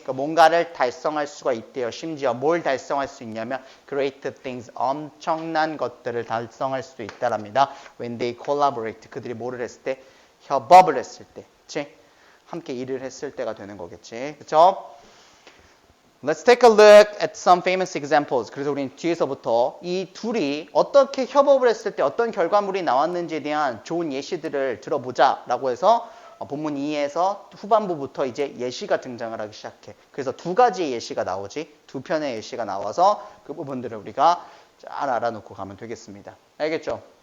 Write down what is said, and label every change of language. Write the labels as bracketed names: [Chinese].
[Korean] 그러니까 뭔가를 달성할 수가 있대요. 심지어 뭘 달성할 수 있냐면 [English] great things, [Korean] 엄청난 것들을 달성할 수도 있다랍니다. [English] When they collaborate, [Korean] 그들이 뭐를 했을 때? 협업을 했을 때, 그치? 함께 일을 했을 때가 되는 거겠지, 그쵸? [English] Let's take a look at some famous examples. [Korean] 그래서 우리는 뒤에서부터 이 둘이 어떻게 협업을 했을 때 어떤 결과물이 나왔는지에 대한 좋은 예시들을 들어보자라고 해서 본문 2에서 후반부부터 이제 예시가 등장을 하기 시작해. 그래서 두 가지의 예시가 나오지, 두 편의 예시가 나와서 그 부분들을 우리가 잘 알아놓고 가면 되겠습니다. 알겠죠?